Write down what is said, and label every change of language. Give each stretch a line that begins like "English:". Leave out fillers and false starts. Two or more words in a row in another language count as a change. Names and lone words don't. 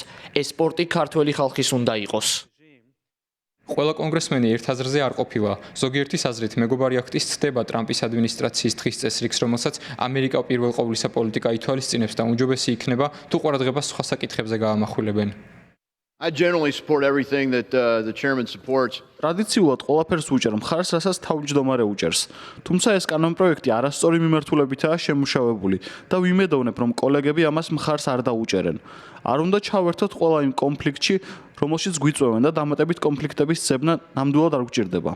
Georgian: ეს პორტი ქართველი ხალხის უნდა იყოს. ყველა კონგრესმენი ერთ აზრზე არ ყოფილა. ზოგიერთის აზრით, მეგობარი აქტი ცდება ტრამპის ადმინისტრაციის დღის წესრიგს, რომელსაც ამერიკა პირველ ყოვლისა პოლიტიკა ითვალისწინებს და უმჯობესი იქნება, თუ ყურადღებას სხვა საკითხებზე გაამახვილებენ.
English: I generally support everything that the chairman supports.
Georgian: ტრადიციულად ყველაფერს უჭერ მხარს, რასაც თავმჯდომარე უჭერს. თუმცა ეს კანონპროექტი არასწორი მიმართულებითაა შემუშავებული და ვიმედოვნებ, რომ კოლეგები ამას მხარს არ დაუჭერენ. არ უნდა ჩავერთოთ ყველა იმ კონფლიქტში, რომელშიც გვიწვევენ და დამატებით კონფლიქტების ძებნა ნამდვილად არ გვჭირდება.